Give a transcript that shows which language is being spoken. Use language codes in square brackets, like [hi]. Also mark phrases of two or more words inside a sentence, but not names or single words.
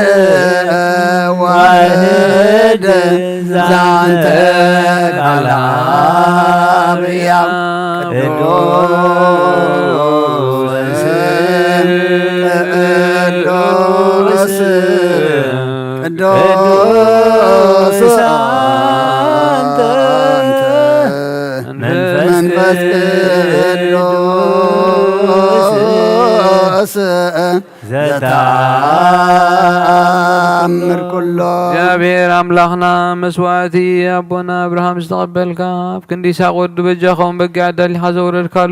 [gez] ዋህድ ዛንተ ቃል አብያም ቅዱስ ቅዱስ ቅዱስ አንተ መንፈስ ቅዱስ ዘተአምር ኩሎ [ti] እግዚአብሔር አምላኽና መስዋዕቲ አቦና አብርሃም ዝተቐበልካ ኣብ ክንዲ ይስሐቅ ወዲ በጃኸም በጊ ዓዳሊኻ ዘውረድካሎ